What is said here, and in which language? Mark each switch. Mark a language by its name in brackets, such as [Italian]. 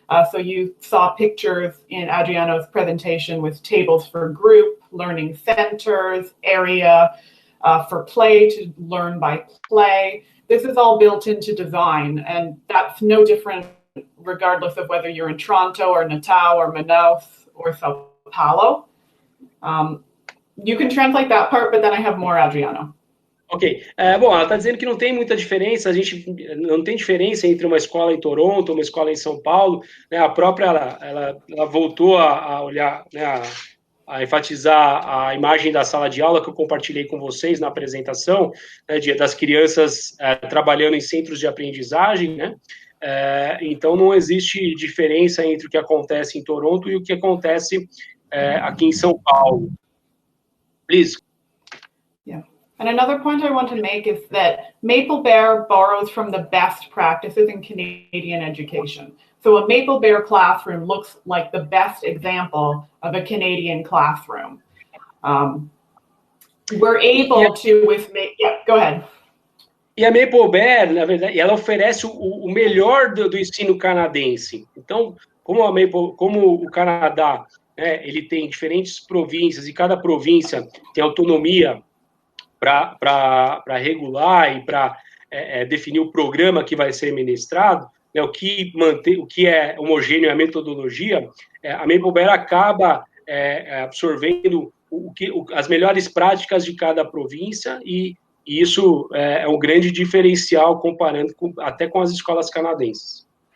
[English] So you saw pictures in Adriano's presentation with tables for group, learning centers, area for play to learn by play. This is all built into design, and that's no different regardless of whether you're in Toronto or Natal or Manaus or Sao Paulo. You can translate that part, but then I have more, Adriano. Ok. [Portuguese] Bom, ela está dizendo que não tem muita diferença, a gente não tem diferença entre uma escola em Toronto, uma escola em São Paulo, né? A própria, ela voltou a olhar, né, a enfatizar a imagem da sala de aula que eu compartilhei com vocês na apresentação, né, das crianças trabalhando em centros de aprendizagem, né? Então, não existe diferença entre o que acontece em Toronto e o que acontece aqui em São Paulo. [English] Please. Yeah. And another point I want to make is that Maple Bear borrows from the best practices in Canadian education. So a Maple Bear classroom looks like the best example of a Canadian classroom. We're able to, go ahead. [Portuguese] E a Maple Bear, na verdade, ela oferece o melhor do ensino canadense. Então, como o Canadá, né, ele tem diferentes províncias, e cada província tem autonomia para regular e para definir o programa que vai ser ministrado, né, o que é homogêneo é a metodologia, a Maple Bear acaba absorvendo as melhores práticas de cada província, e isso é um grande diferencial comparando até com as escolas canadenses.